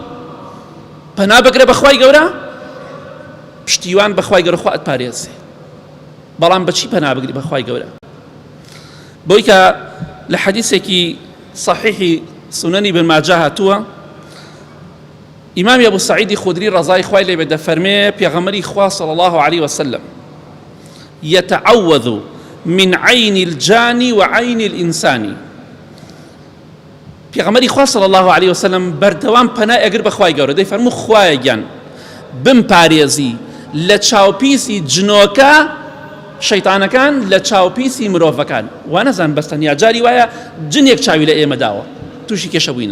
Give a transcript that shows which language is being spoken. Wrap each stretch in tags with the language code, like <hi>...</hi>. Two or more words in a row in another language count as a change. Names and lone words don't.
<ckb>پەنا بگرە بەخوای گەورە، پشتیوان بەخوای گەورە خوا ئەتپارێزێ. بەڵام بەچی پەنا بگری بەخوای گەورە؟ بۆی کە لە حەدیثێکی صحیحی سنەنی بن ماجە هاتووە، ئیمامی ئەبوو سەعیدی خودری ڕەزای خوای لێ بێ دەفەرمێ پێغەمبەری خوا</ckb> <ar>صلی الله عليه وسلم يتعوذ من عين الجاني وعين الإنسان.</ar> <ckb>پێغەمبەری خوا</ckb> <ar>صلی الله عليه وسلم</ar> <ckb>بەردەوام پەنای ئەگر بەخوای گەورە دەیفەرموو خوایە گیان بمپارێزی لە چاوپیسی جنۆکە شەیتانەکان لە چاوپیسی مرۆڤەکان. وا نەزان بەستەنیا جاری وایە جنێک چاوی لە ئێمە داوە تووشی کێشە بووینە.</ckb>